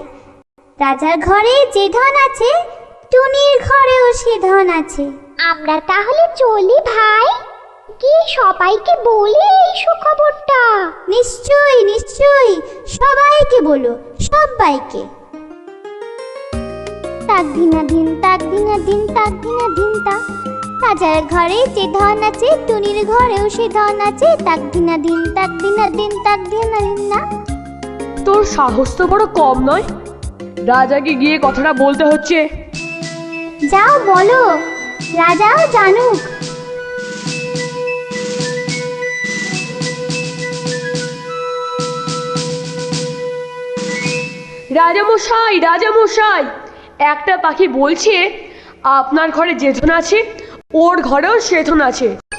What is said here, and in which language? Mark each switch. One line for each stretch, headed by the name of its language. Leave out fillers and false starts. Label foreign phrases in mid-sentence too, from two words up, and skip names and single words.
Bangla: রাজার ঘরে যে ধন আছে টুনির ঘরেও সে ধন আছে। আমরা তাহলে চলি ভাই, গিয়ে সবাইকে বলি এই সুখবরটা। নিশ্চয়ই নিশ্চয়ই, সবাইকে বলো, সবাইকে। তাক দিনা দিন তাক দিনা দিন তাক দিনা দিন তা। রাজার ঘরে যে ধন আছে টুনির ঘরেও সে ধন আছে। তাক দিনা দিন তাক দিনা দিন তাক দিনা দিন না। তোর সাহস তো বড় কম নয়, রাজাকে গিয়ে কথাটা বলতে হচ্ছে। যাও বলো, রাজাও জানুক। রাজামশাই, রাজামশাই, একটা পাখি বলছে আপনার ঘরে যে ধন আছে ওর ঘরেও সে ধন আছে।